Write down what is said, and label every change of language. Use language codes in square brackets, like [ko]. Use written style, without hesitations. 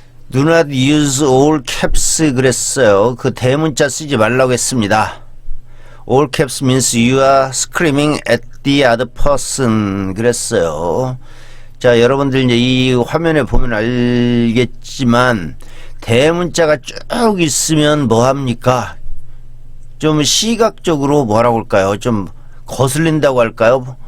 [en] Do not use all caps [ko] 그랬어요. 그 대문자 쓰지 말라고 했습니다. [en] All caps means you are screaming at the other person [ko] 그랬어요. 자, 여러분들 이제 이 화면에 보면 알겠지만, 대문자가 쭉 있으면 뭐합니까? 좀 시각적으로 뭐라고 할까요? 좀 거슬린다고 할까요?